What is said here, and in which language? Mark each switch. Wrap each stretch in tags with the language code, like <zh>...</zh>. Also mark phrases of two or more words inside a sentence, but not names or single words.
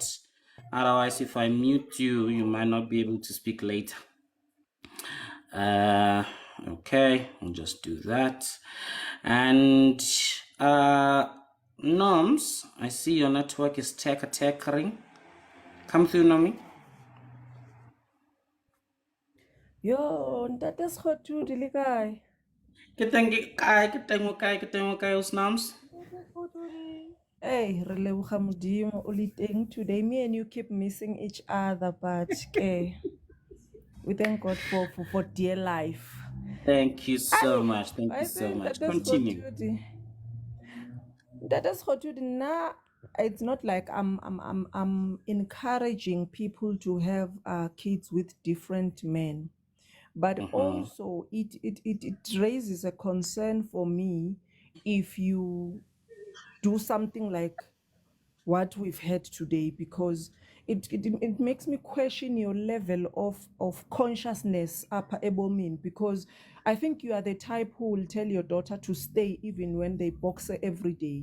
<en>Otherwise, if I mute you, you might not be able to speak later. Okay, I'll just do that. And Norms, I see your network is tackering. Come through, Nomi.</en> <st>Yo, ntate Sekgothudi le kae? Ke teng o kae, Noms? Hey, re leboga Modimo o le teng today.</st> <en>Me and you keep missing each other, but we thank God for dear life. Thank you so much. Thank you I so think much. that is Continue. Sekgothudi. Now it's not like I'm encouraging people to have kids with different men, but also it raises a concern for me if you do something like what we've had today, because it makes me question your level of consciousness upper ebomini, because I think you are the type who will tell your daughter to stay even when they box her every day.</en>